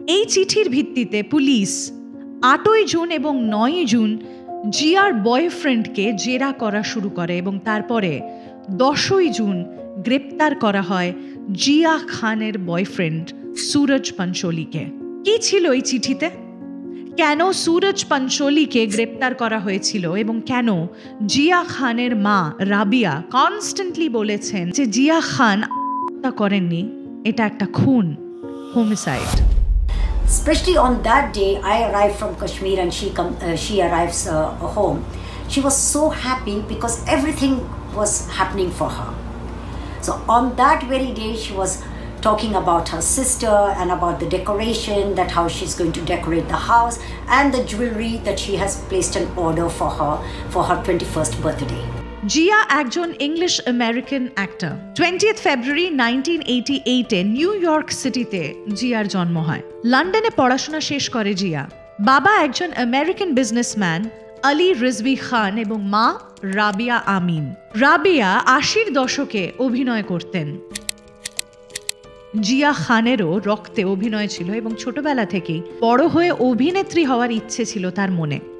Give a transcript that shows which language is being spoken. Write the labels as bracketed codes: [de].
[bn] এই চিঠির ভিত্তিতে পুলিশ 8ই জুন এবং 9ই জুন জিয়ার বয়ফ্রেন্ডকে জেরা করা শুরু করে এবং তারপরে 10ই জুন গ্রেপ্তার করা হয় জিয়া খানের বয়ফ্রেন্ড সুরজ পাঞ্চোলিকে। কি ছিল এই চিঠিতে? কেন সুরজ পাঞ্চোলিকে গ্রেপ্তার করা হয়েছিল এবং কেন জিয়া খানের মা রাবিয়া কনস্ট্যান্টলি বলেছেন যে জিয়া খান হত্যা করেননি, এটা একটা খুন, homicide. [en] Especially on that day, I arrived from Kashmir and she arrives home. She was so happy because everything was happening for her. So on that very day, she was talking about her sister and about the decoration, that how she's going to decorate the house and the jewelry that she has placed an order for her 21st birthday. [bn] Zia একজন English American actor. 20th ফেব্রুয়ারি 1988-এ new York সিটিতে জিয়ার জন্ম হয়। লন্ডনে পড়াশোনা শেষ করে জিয়া। বাবা একজন আমেরিকান বিজনেসম্যান আলী রিজভি খান এবং মা রাবিয়া আমিন। রাবিয়া 80-র দশকে অভিনয় করতেন। জিয়া খানেরও রক্তে অভিনয় ছিল এবং ছোটবেলা থেকেই বড় হয়ে অভিনেত্রী হওয়ার ইচ্ছে ছিল তার মনে।